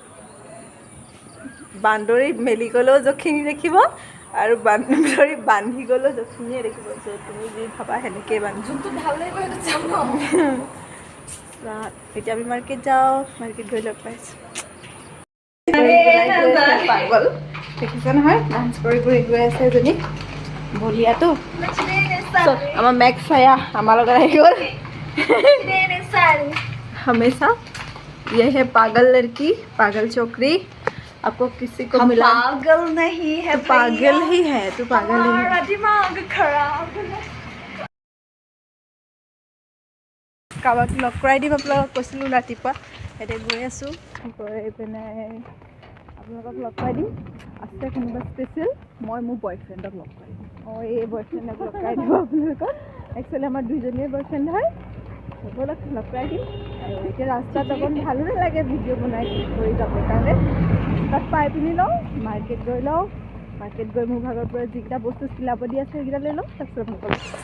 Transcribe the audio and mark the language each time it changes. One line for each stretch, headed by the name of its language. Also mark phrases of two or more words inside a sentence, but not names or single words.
Assamese: বান্দৰী মেলি গ'লেও যখিনি দেখিব আৰু বান্দৰী বান্ধি গ'লেও যখিনিয়ে দেখিব তুমি যি ভাবা সেনেকৈ বান্ধি যোনটো ভাল লাগিব সেইটো যাম এতিয়া আমি মাৰ্কেট যাওঁ মাৰ্কেট গৈ লগ পাইছোঁ পাগল দেখিছে নহয় ডান্স কৰি গৈ আছে এজনী বলিয়াটো আমাৰ মেক্স আয়া আমাৰ লগত আহি গ'ল
Hindi: हमेशा ये है पागल लड़की पागल छोकरी आपको किसी को मिला पागल नहीं है पागल ही है तू पागल ही है दिमाग खराब
Assamese: কাবাক লগ কৰাই দিম আপোনালোকক কৈছিলোঁ ৰাতিপুৱা এতিয়া গৈ আছোঁ গৈ পিনে আপোনালোকক লগ কৰাই দিম আছে কোনোবা স্পেচিয়েল মই মোৰ বয়ফ্ৰেণ্ডক লগ কৰাই দিম এই বয়ফ্ৰেণ্ডক লগ কৰাই দিব আপোনালোকক একচুৱেলি আমাৰ দুইজনীয়ে বয়ফ্ৰেণ্ড হয় বলক লগ কৰাই দিম আৰু এতিয়া ৰাস্তাত অকণ ভালো নালাগে ভিডিঅ' বনাই কৰি যাবৰ কাৰণে তাত পাই পিনি লওঁ মাৰ্কেট গৈ মোৰ ভাগৰ পৰা যিকেইটা বস্তু চিলাব দি আছে সেইকেইটা লৈ লওঁ তাৰপিছত নকৰোঁ